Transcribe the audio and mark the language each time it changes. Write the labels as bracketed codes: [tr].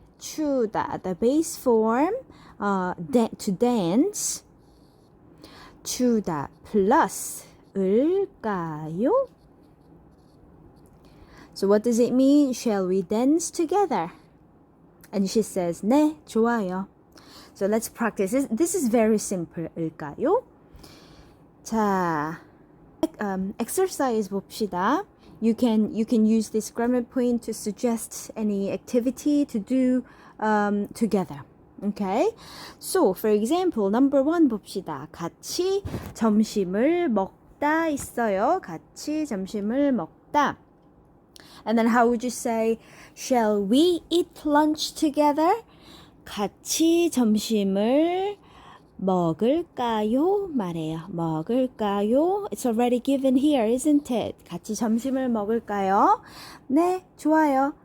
[en] 추다, the base form, to dance. [ko] 추다 plus 을까요? [en] So what does it mean? Shall we dance together? And she says, [ko] 네, 좋아요. [en] So let's practice. This is very simple. 을까요? [ko] 자, exercise 봅시다. [en] You can use this grammar point to suggest any activity to do together. Okay? So, for example, number 1 [ko] 봅시다. 같이 점심을 먹다 있어요. 같이 점심을 먹다. [en] And then how would you say, shall we eat lunch together? [ko] 같이 점심을 먹을까요? 말해요. 먹을까요? [en] It's already given here, isn't it? [ko] 같이 점심을 먹을까요? 네, 좋아요.